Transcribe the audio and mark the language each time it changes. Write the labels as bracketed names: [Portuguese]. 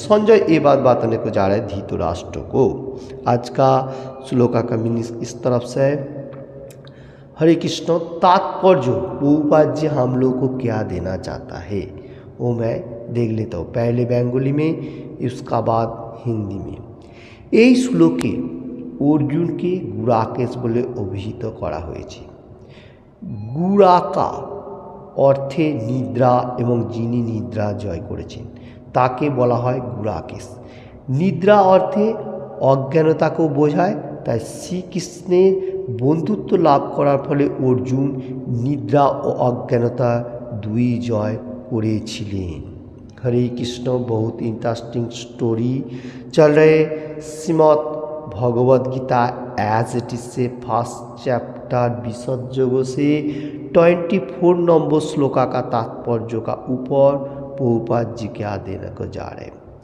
[Hindi] संजय ये बात बताने को जा रहे हैं धृतराष्ट्र को। आज का श्लोका का मीनिंग इस तरफ से है। हरे कृष्ण। तात्पर्य प्रभुपाद जी हम लोग को क्या देना चाहता है वो मैं देख लेता हूँ, पहले बेंगली में उसका बाद हिंदी में। [Bangla] এই শ্লোকে অর্জুনকে গুড়াকেশ বলে অভিহিত করা হয়েছে। গুড়াকা অর্থে নিদ্রা এবং যিনি নিদ্রা জয় করেছেন তাকে বলা হয় গুড়াকেশ। নিদ্রা অর্থে অজ্ঞানতাকেও বোঝায়, তাই শ্রীকৃষ্ণের বন্ধুত্ব লাভ করার ফলে অর্জুন নিদ্রা ও অজ্ঞানতা দুই জয় করেছিলেন। [Hindi] हरे कृष्ण। बहुत इंटरेस्टिंग स्टोरी चल रहे Shrimad Bhagavad Gita as it is से फर्स्ट चैप्टर विशद योग से 24 नंबर श्लोका का तात्पर्य का ऊपर प्रभुपाद जी क्या देने को जा रहे हैं।